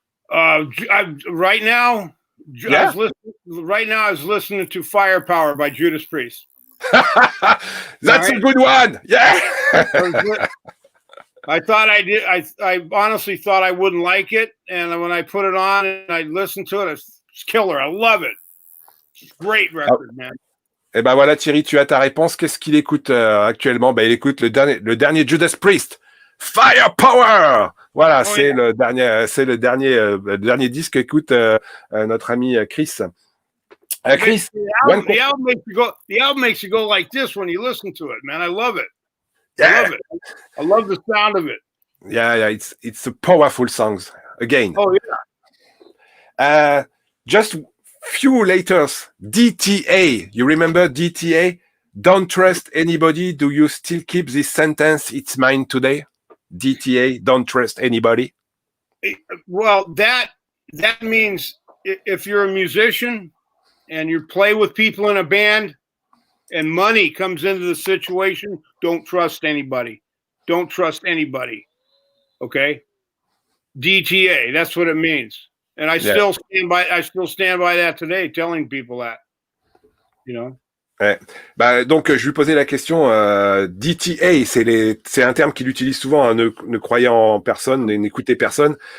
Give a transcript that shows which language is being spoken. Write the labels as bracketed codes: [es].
[en] Right now, I was listening to Firepower by Judas Priest. That's a good one. Yeah. I thought I did. I honestly thought I wouldn't like it, and when I put it on and I listened to it, it's killer. I love it. It's a great record, man. [fr] Eh ben voilà, Thierry, tu as ta réponse. Qu'est-ce qu'il écoute actuellement? Il écoute le dernier Judas Priest, Firepower. Voilà, c'est le dernier disque qu'écoute notre ami Chris. [en] Chris, the album makes you go like this when you listen to it, man. I love it. Yeah. I love it. I love the sound of it. Yeah, it's a powerful songs again. Oh yeah. Just few letters. DTA. You remember DTA? Don't trust anybody. Do you still keep this sentence? It's mine today. DTA. Don't trust anybody. Well, that means if you're a musician and you play with people in a band, and money comes into the situation, don't trust anybody. Don't trust anybody. Okay? DTA, that's what it means. And I still stand by that today, telling people that. [fr] Ouais. Donc je lui posais la question. DTA, c'est un terme qu'il utilise souvent, hein, ne croyant en personne, n'écouter personne.